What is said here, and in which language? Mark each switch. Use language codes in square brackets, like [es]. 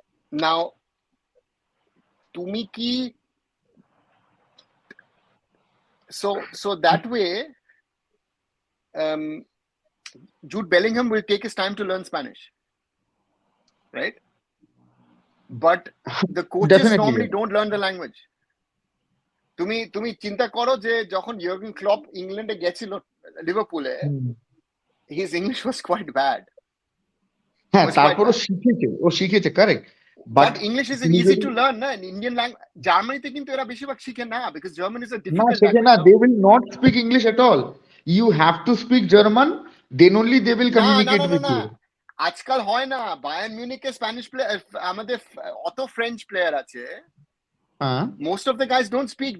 [en] Now, [bn] tumi ki, [en] so that way, Jude Bellingham will take his time to learn Spanish, right? But the coaches normally don't learn the language. [bn] তুমি চিন্তা করো যে যখন Jürgen Klopp ইংল্যান্ডে গেছিল লিভারপুলে, [en] his English was quite bad. [bn] হ্যাঁ, তারপর ও শিখেছে correct, [en] but English is easy to learn না? [bn] ইন্ডিয়ান ল্যাঙ্গুয়েজ জার্মানিতে কিন্তু এরা বেশিরভাগ শিখে না, [en] because German is a difficult language. না, they will not speak English at all. You have to speak German, then only they will communicate with you. [bn] আজকাল হয় না, বায়ার্ন মিউনিকে স্প্যানিশ প্লেয়ার, আমাদের অত ফ্রেঞ্চ প্লেয়ার আছে, [en] most of the guys don't speak.